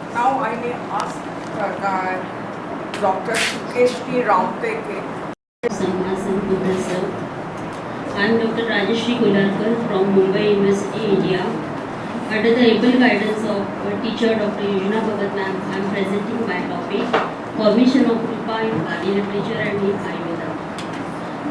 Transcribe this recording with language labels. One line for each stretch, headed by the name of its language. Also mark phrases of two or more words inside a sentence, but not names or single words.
English: Now I may ask Dr. Sukeshni Rauteke. Samhasan Professor. I am Dr. Rajeshri Golarkar from Mumbai University, India. Under the able guidance of teacher Dr. Yojana Bhagat ma'am, I am presenting my topic, Formation of Rupa in Pali Literature and in Ayurveda.